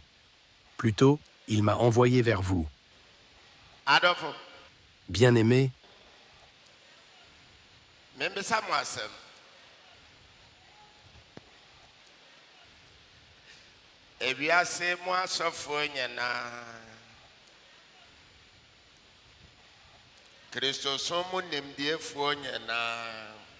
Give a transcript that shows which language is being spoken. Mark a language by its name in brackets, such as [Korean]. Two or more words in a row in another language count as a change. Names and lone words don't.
[French] Plutôt, il m'a envoyé vers vous. [Akan] Adɔfo, [French] Bien-aimé, [Akan] membisa mo asɛm. ewiase mu asɔfoɔ nyinaa Kristosom mu nimdiefoɔ nyinaa